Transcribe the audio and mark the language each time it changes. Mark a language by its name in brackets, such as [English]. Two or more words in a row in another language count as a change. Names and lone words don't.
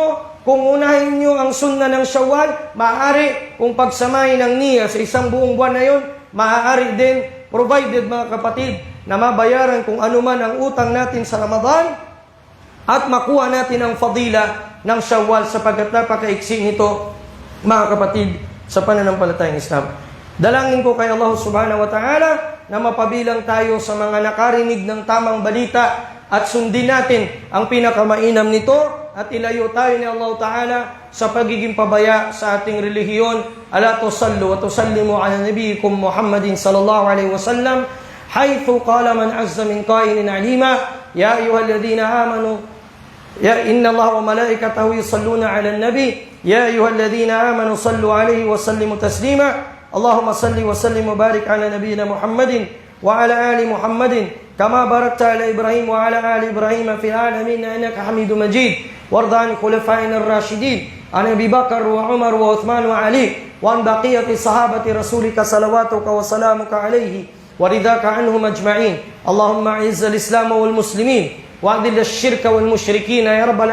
[Filipino] Kung unahin nyo ang sunna ng Syawal, maaari kung pagsamahin ng niya sa isang buong buwan na yun, maaari din, provided mga kapatid, na mabayaran kung ano man ang utang natin sa Ramadan at makuha natin ang fadila ng Syawal sapagkat napakaiksi nito, mga kapatid, sa pananampalatayang Islam. Dalangin ko kay Allah [Arabic] سبحانه وتعالى [Filipino] na mapabilang tayo sa mga nakarinig ng tamang balita at sundin natin ang pinakamainam nito at ilayo tayo ni [Arabic] الله تعالى [Filipino] sa pagiging pabaya sa ating relihiyon. [Arabic] ألا تصلون وتسلمون على نبيكم محمد صلى الله عليه وسلم حيث قال من عز من قائل عليما يا أيها الذين آمنوا يا إن الله وملائكته يصلون على النبي يا أيها الذين آمنوا صلوا عليه وسلموا تسليما اللهم صل وسلم وبارك على نبينا محمد وعلى آل محمد كما باركت على إبراهيم وعلى آل إبراهيم في العالمين إنك حميد مجيد وارض عن خلفائنا الراشدين عن أبي بكر وعمر وعثمان وعلي وعن بقية صحابة رسولك صلواتك وسلامك عليه ورضاك عنهم أجمعين اللهم أعز الإسلام والمسلمين وأذل الشرك والمشركين يا رب